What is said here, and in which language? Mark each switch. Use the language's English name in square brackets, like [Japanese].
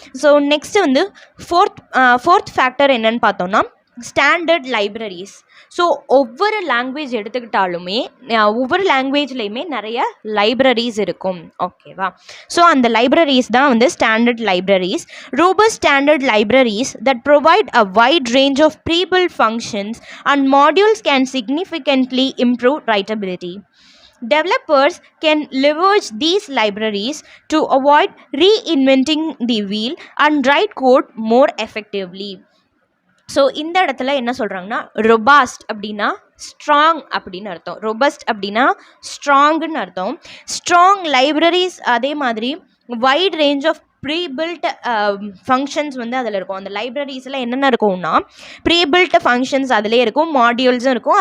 [Tamil] So next வந்து fourth factor என்னன்னு பார்த்தோம்னா ஸ்டாண்டர்ட் லைப்ரரிஸ். ஸோ ஒவ்வொரு லாங்குவேஜ் எடுத்துக்கிட்டாலுமே ஒவ்வொரு லாங்குவேஜ்லேயுமே நிறைய லைப்ரரிஸ் இருக்கும். ஓகேவா? ஸோ அந்த லைப்ரரிஸ் தான் வந்து standard libraries. [English] Robust standard libraries that provide a wide range of pre-built functions and modules can significantly improve writability. Developers can leverage these libraries to avoid reinventing the wheel and write code more effectively. [Tamil] So இந்த இடத்துல என்ன சொல்கிறாங்கன்னா ரொபாஸ்ட் அப்படின்னா strong அப்படின்னு அர்த்தம். Robust அப்படின்னா ஸ்ட்ராங்குன்னு அர்த்தம். Strong libraries அதே மாதிரி wide range of prebuilt functions வந்து அதில் இருக்கும். அந்த லைப்ரரிஸில் என்னென்ன இருக்கும்னா ப்ரீபில்ட் ஃபங்க்ஷன்ஸ் அதிலே இருக்கும், மாடியூல்ஸும் இருக்கும்.